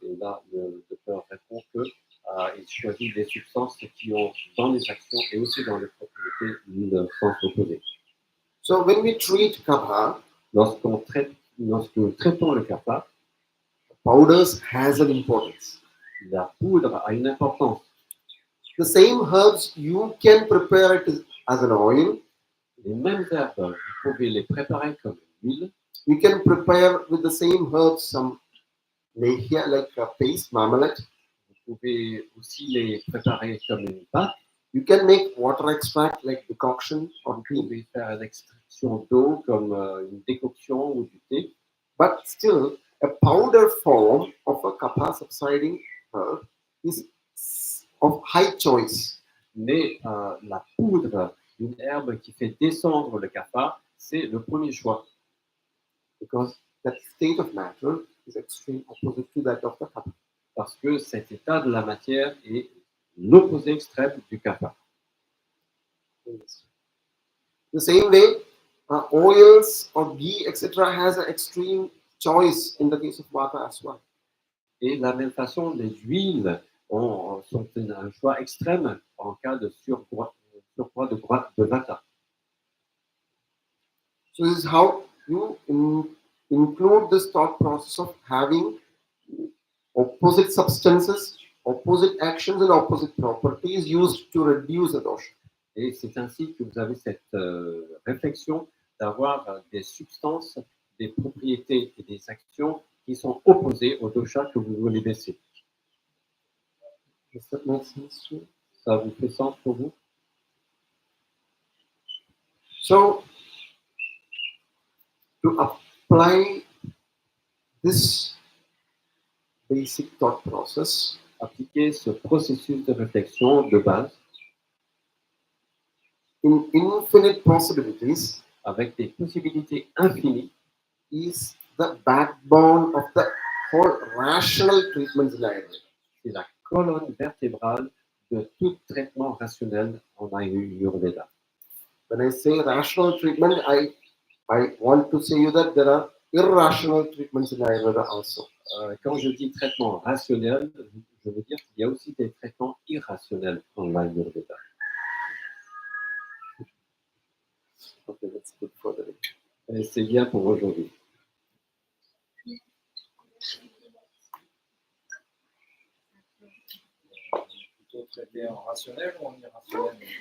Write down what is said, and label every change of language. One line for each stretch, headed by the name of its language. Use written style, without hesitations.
French: Et là, le docteur répond qu'il choisit des substances qui ont dans les actions et aussi dans les propriétés le sens opposé.
English: so when we treat kapha,
French: Lorsque nous traitons le kapha,
English: powders has an importance.
French: la poudre a une importance.
English: The same herbs, you can prepare it as an oil.
French: Les mêmes herbes, vous pouvez les préparer comme une huile.
English: You can prepare with the same herbs some lehya, like a paste, marmalade.
French: Vous pouvez aussi les préparer comme une pâte.
English: You can make water extract like decoction or
French: Vous
English: tea.
French: pouvez faire une extraction d'eau comme une décoction ou du thé.
English: But still, a powder form of a kapha subsiding herb is of high choice.
French: Mais la poudre d'une herbe qui fait descendre le kapha, c'est le premier choix.
English: Because that state of matter is extreme opposite to that of the kapha.
French: Parce que cet état de la matière est l'opposé extrême du kapha.
English: The same way, oils or ghee, etc., has an extreme choice in the case of vata as well.
French: Et de la même façon, les huiles sont un choix extrême en cas de surpoids de vata.
English: So this is how you include this thought process of having opposite substances, opposite actions, and opposite properties used to reduce the dosha.
French: Et c'est ainsi que vous avez cette réflexion d'avoir des substances, des propriétés et des actions qui sont opposées au dosha que vous voulez baisser.
English: Does that make sense to you?
French: Ça vous fait sens pour vous?
English: So, to apply this basic thought process,
French: Appliquer ce processus de réflexion de base
English: in infinite possibilities,
French: avec des possibilités infinies
English: is the backbone of the whole rational treatments in Ayurveda.
French: c'est la colonne vertébrale de tout traitement rationnel en Ayurveda.
English: When I say rational treatment, I want to say you that there are irrational treatments in Ayurveda also.
French: Quand je dis traitement rationnel, je veux dire qu'il y a aussi des traitements irrationnels en Ayurveda.
English: Okay, that's good for the day.
French: Et c'est bien pour aujourd'hui. Plutôt traité en rationnel ou en irrationnel?